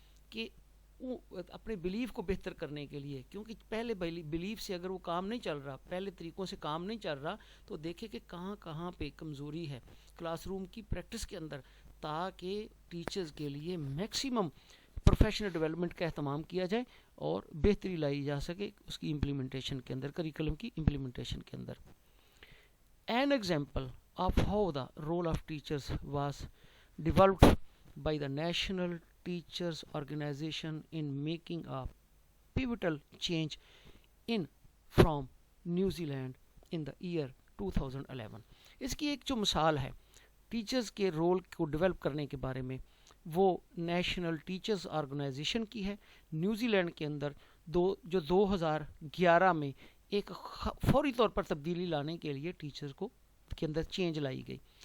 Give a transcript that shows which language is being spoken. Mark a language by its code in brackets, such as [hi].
[ur] کہ وہ اپنے بلیف کو بہتر کرنے کے لیے, کیونکہ پہلے بلیف سے اگر وہ کام نہیں چل رہا, پہلے طریقوں سے کام نہیں چل رہا, تو دیکھے کہ کہاں کہاں پہ کمزوری ہے کلاس روم کی پریکٹس کے اندر, تاکہ ٹیچرز کے لیے میکسیمم پروفیشنل ڈیولپمنٹ کا اہتمام کیا جائے اور بہتری لائی جا سکے اس کی امپلیمنٹیشن کے اندر, کریکولم کی امپلیمنٹیشن کے اندر. [en] An example of how the role of teachers was developed by the National Teachers Organization in making a pivotal change in from New Zealand in the year 2011. [ur] اس کی ایک جو مثال ہے ٹیچرز کے role کو develop کرنے کے بارے میں, وہ نیشنل ٹیچرز آرگنائزیشن کی ہے نیوزی لینڈ کے اندر, جو 2011 میں ایک فوری طور پر تبدیلی لانے کے لیے ٹیچرز کو کے اندر چینج لائی گئی.